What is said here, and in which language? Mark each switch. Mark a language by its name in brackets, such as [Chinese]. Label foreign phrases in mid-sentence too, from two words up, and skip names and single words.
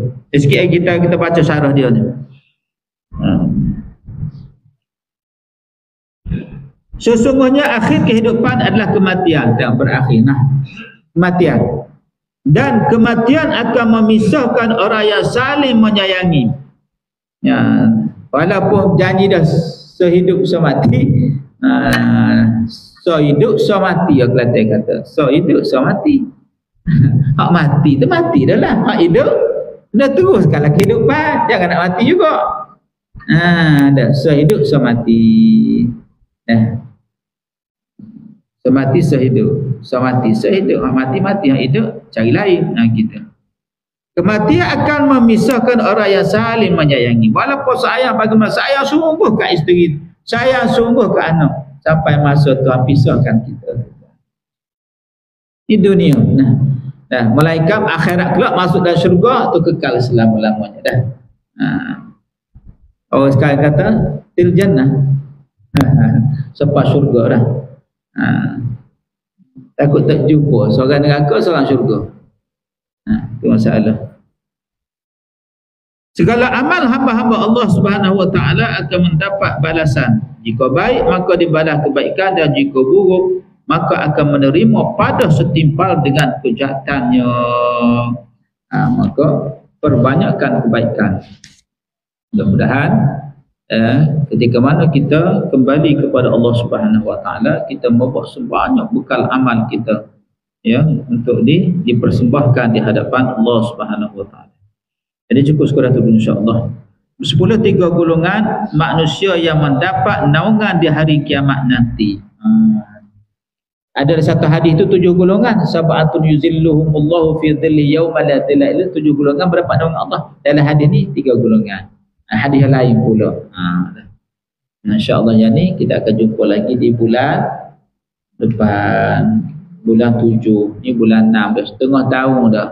[Malay] Sikit lagi kita baca syarah dia ni. Sesungguhnya akhir kehidupan adalah kematian, dan berakhir kematian. Dan kematian akan memisahkan orang yang saling menyayangi. Ya, walaupun janji dah sehidup semati, sehidup semati, ya Kelantan kata, sehidup semati. Hak mati tu mati dah lah. Hak hidup dah teruskanlah kehidupan, jangan nak mati juga. Dah sehidup semati. Semati sehidup, semati sehidup, mati yang hidup cari lain. Kita. Kematian akan memisahkan orang yang saling menyayangi. Walaupun sayang bagaimana, sayang sungguh kat isteri, sayang sungguh kat anak, sampai masa Tuhan pisahkan kita di dunia. Nah, malaikat akhirat kelak masuk dalam syurga tu kekal selama-lamanya dah. Orang sekarang kata til jannah. Sampai syurga dah. Takut tak jumpa seorang neraka, seorang syurga. Itu masalah. Segala amal hamba-hamba Allah [Arabic] سبحانه وتعالى [Malay] akan mendapat balasan. Jika baik maka dibalas kebaikan, dan jika buruk maka akan menerima pada setimpal dengan kejahatannya. Maka perbanyakkan kebaikan. Mudah-mudahan ketika mana kita kembali kepada Allah [Arabic] سبحانه وتعالى, [Malay] kita membawa sebanyak bekal amal kita, ya, untuk dipersembahkan di hadapan Allah [Arabic] سبحانه وتعالى. [Malay] Jadi cukup sekadar itu, insya-Allah. 10 3 golongan manusia yang mendapat naungan di hari kiamat nanti. Ada satu hadis itu 7 golongan, [Arabic] سبعة يظلهم الله في ظله يوم لا ظل إلا, [Malay] 7 golongan berdapat dengan Allah. Dalam hadis ni 3 golongan. Hadis yang lain pula. Insya-Allah yang ni kita akan jumpa lagi di bulan depan, bulan 7. Ni bulan 6 dah setengah tahun dah.